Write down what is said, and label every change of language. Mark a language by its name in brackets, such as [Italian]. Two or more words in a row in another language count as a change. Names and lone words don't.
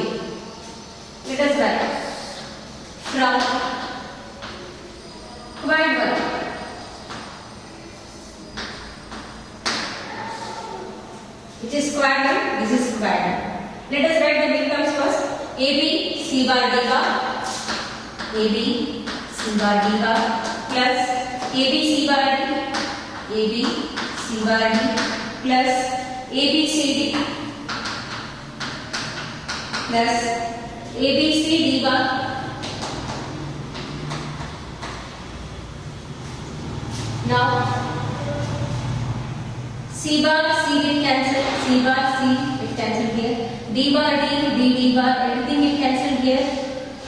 [English] Let us write from quad 1. Which is quad 1, this is quad 1. Let us write the big terms first. AB, C bar, D bar. AB, C bar, D bar. Plus AB, C bar, D. AB, C bar, D. Plus AB, C, D. Plus AB, C, D bar. Now C bar, C will cancel, C bar, C will cancel here, D bar, D, D, D bar, everything will cancel here.